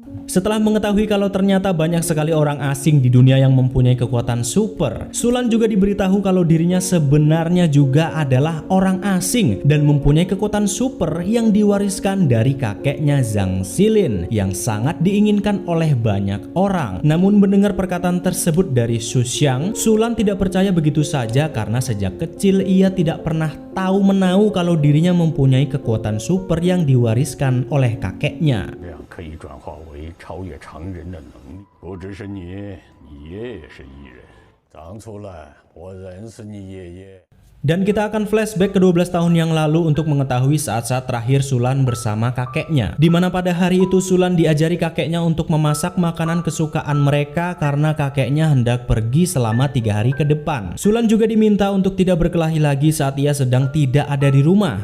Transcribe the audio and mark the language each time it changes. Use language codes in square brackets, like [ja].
[id] Setelah mengetahui kalau ternyata banyak sekali orang asing di dunia yang mempunyai kekuatan super, Sulan juga diberitahu kalau dirinya sebenarnya juga adalah orang asing dan mempunyai kekuatan super yang diwariskan dari kakeknya Zhang Xilin yang sangat diinginkan oleh banyak orang. Namun mendengar perkataan tersebut dari Su Xiang, Sulan tidak percaya begitu saja karena sejak kecil ia tidak pernah tahu menau kalau dirinya mempunyai kekuatan super yang diwariskan oleh kakeknya. [zh] 可以转化为超越常人的能力，不只是你，你爷爷是异人。长出来，我认识你爷爷。 [id] Dan kita akan flashback ke 12 tahun yang lalu untuk mengetahui saat-saat terakhir Sulan bersama kakeknya, dimana pada hari itu Sulan diajari kakeknya untuk memasak makanan kesukaan mereka karena kakeknya hendak pergi selama 3 hari ke depan. Sulan juga diminta untuk tidak berkelahi lagi saat ia sedang tidak ada di rumah.